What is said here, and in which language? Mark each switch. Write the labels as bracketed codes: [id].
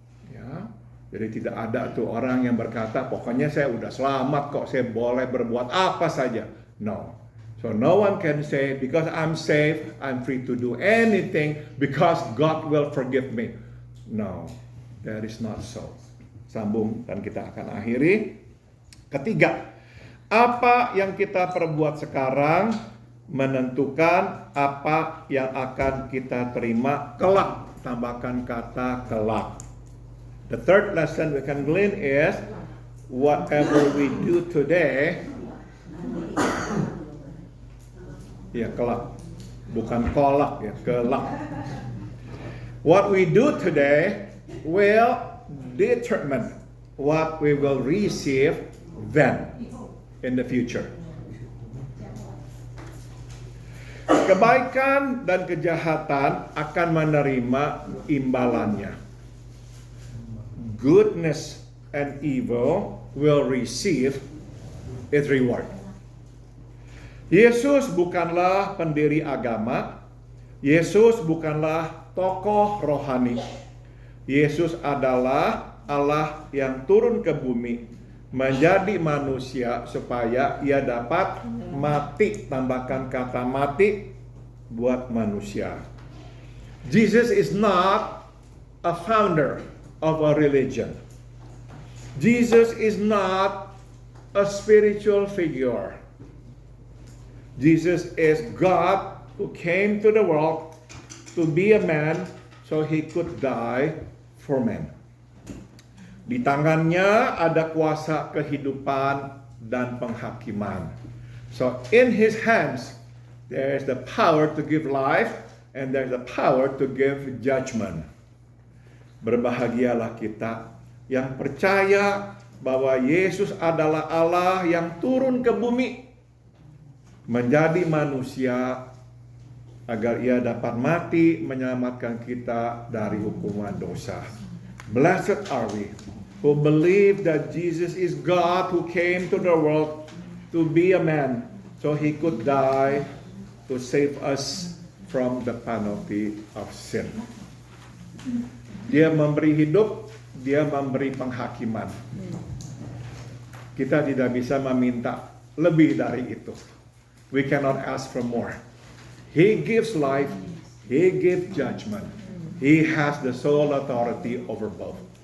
[id] Ya, jadi tidak ada tuh orang yang berkata, pokoknya saya udah selamat kok, saya boleh berbuat apa saja. [en] No. So no one can say, because I'm saved, I'm free to do anything because God will forgive me. No, that is not so. [id] Sambung dan kita akan akhiri. Ketiga, apa yang kita perbuat sekarang menentukan apa yang akan kita terima kelak. [en] Tambahkan kata kelak. The third lesson we can glean is whatever we do today, [id] ya kelak, bukan kolak ya, kelak. [en] What we do today will determine what we will receive then in the future. [id] Kebaikan dan kejahatan akan menerima imbalannya. [en] Goodness and evil will receive its reward. [id] Yesus bukanlah pendiri agama. Yesus bukanlah tokoh rohani. Yesus adalah Allah yang turun ke bumi menjadi manusia supaya ia dapat mati, tambahkan kata mati, buat manusia. [en] Jesus is not a founder of a religion. Jesus is not a spiritual figure. Jesus is God who came to the world to be a man so he could die for men. [id] Di tangannya ada kuasa kehidupan dan penghakiman. [en] So in his hands there is the power to give life and there is the power to give judgment. [id] Berbahagialah kita yang percaya bahwa Yesus adalah Allah yang turun ke bumi menjadi manusia agar ia dapat mati menyelamatkan kita dari hukuman dosa. [en] Blessed are we who believe that Jesus is God who came to the world to be a man so he could die to save us from the penalty of sin. [id] Dia memberi hidup, dia memberi penghakiman. Kita tidak bisa meminta lebih dari itu. [en] We cannot ask for more. He gives life, he gives judgment. He has the sole authority over both.